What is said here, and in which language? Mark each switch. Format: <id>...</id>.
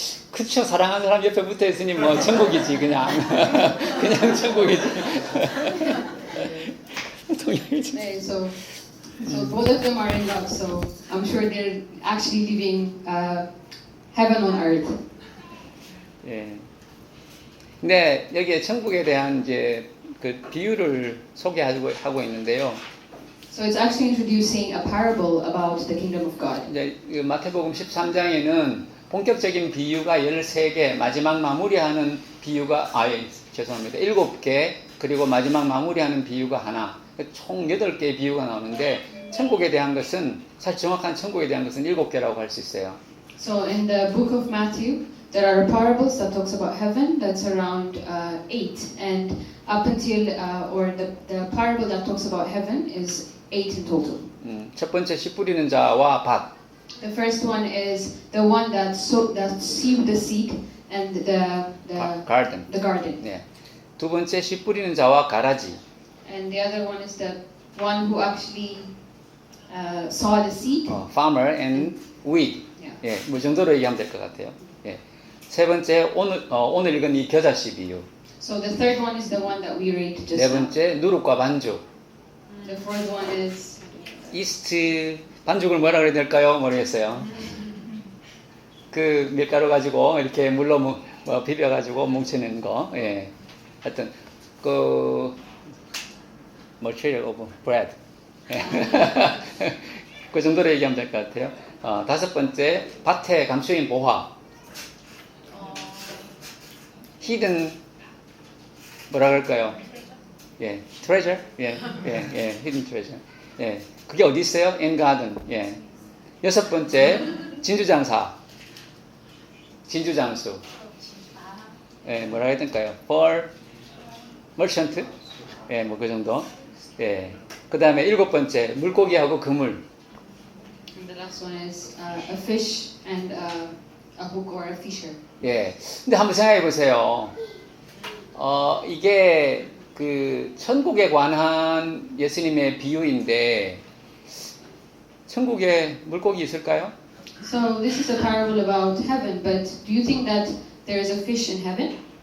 <ko>그쵸, 사랑하는 사람 옆에 붙어 있으니 뭐 천국이지 그냥 그냥 천국이지. 동양이지.</ko> <en>Okay, so both of them are in love. So I'm sure they're actually living heaven on earth.</en> <ko>예. 근데 여기에 천국에 대한 이제 그 비유를 소개하고 있는데요.</ko> <en>So it's actually introducing a parable about the kingdom of God.</en> <ko>이제 마태복음 13장에는 본격적인 비유가 13개, 마지막 마무리하는 비유가 죄송합니다. 7개, 그리고 마지막 마무리하는 비유가 하나. 총 8개의 비유가 나오는데 천국에 대한 것은 사실 정확한 천국에 대한 것은 7개라고 할 수 있어요.</ko> <en>So in the book of Matthew, there are parables that talks about heaven. That's around 8, and up until or the parable that talks about heaven is 8 in total.</en> <ko>첫 번째 씨 뿌리는 자와 밭.</ko> <en>The first one is the one that sowed the seed and garden. the garden.</en> <ko>네. 두 번째 씨 뿌리는 자와 가라지.</ko> <en>And the other one is the one who actually saw the seed. farmer and weed. Yeah.</en> <ko>예, 뭐 정도로 얘기하면 될 것 같아요. 예. 세 번째 오늘 읽은 이 겨자씨 비유.</ko> <en>So the third one is the one that we read just</en> <ko>네</ko> <en>now.</en> <ko>번째 누룩과 반죽.</ko> <en>The fourth one is</en> <ko>이스트 반죽을 뭐라 그래야 될까요? 모르겠어요. 그 밀가루 가지고 이렇게 물로 뭐 비벼 가지고 뭉치는 거. 예. 하여튼 그</ko> <en>material of bread.</en> <ko>예. 그 정도로 얘기하면 될 것 같아요. 다섯 번째 밭에 감추인 보화. hidden 뭐라 그럴까요? 예, treasure. 예,</ko> <en>hidden treasure.</en> <ko>예, 그게 어디 있어요?</ko> <en>in garden.</en> <ko>예. 여섯 번째 진주장사. 진주장수. 예, 뭐라 해야 될까요?</ko> <en>for merchant.</en> <ko>예, 뭐 그 정도. 예. 그다음에 일곱 번째 물고기하고 그물.</ko> <en>and the last one is a fish and a hook or a fisher.</en> <ko>예. 근데 한번 생각해 보세요. 이게 그 천국에 관한 예수님의 비유인데 천국에 물고기 있을까요?</ko> <en>So this is a parable about heaven, but do you think that there is a fish in heaven?</en>